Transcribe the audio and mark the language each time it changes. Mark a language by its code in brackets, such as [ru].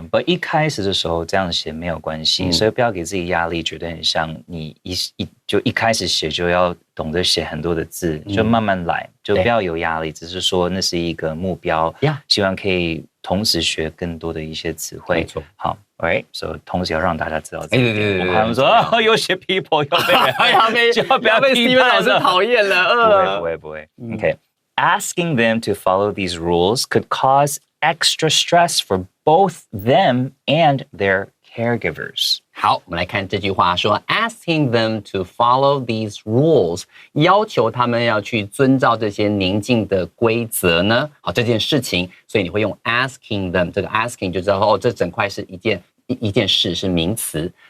[en] Yeah, but [zh] 一开始的时候这样写没有关系，所以不要给自己压力，觉得很像你一开始写就要懂得写很多的字，就慢慢来，就不要有压力，只是说那是一个目标，希望可以同时学更多的一些词汇。没错，好。 [en] Right, so [zh] 同时要让大家知道这一点。我怕他们说有些 people 要被 Steven 老师讨厌了。不会。 [en] Okay, asking them to follow these rules could cause extra stress for both them and their caregivers. [zh] 好，我们来看这句话说 [en] asking them to follow these rules， [zh] 要求他们要去遵照这些宁静的规则呢。好，这件事情，所以你会用 [en] asking them， [zh] 这个 asking 就知道哦，这整块是一件事，是名词。